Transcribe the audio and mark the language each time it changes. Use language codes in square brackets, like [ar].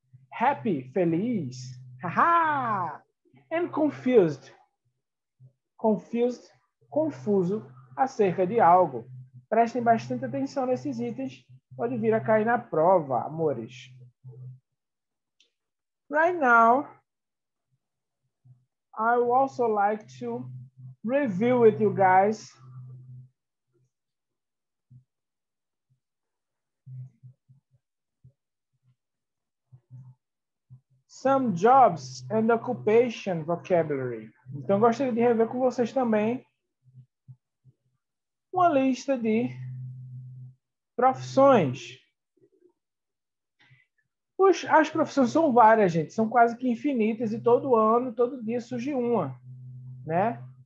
[pt] Happy, feliz. Haha! And confused, confuso acerca de algo. Prestem bastante atenção nesses itens, pode vir a cair na prova, amores. [en] Right now, I would also like to review with you guys some jobs and occupation vocabulary. [pt] Então, gostaria de rever com vocês também uma lista de profissões. As profissões são várias, gente. São quase que infinitas e todo ano, todo dia surge uma, né?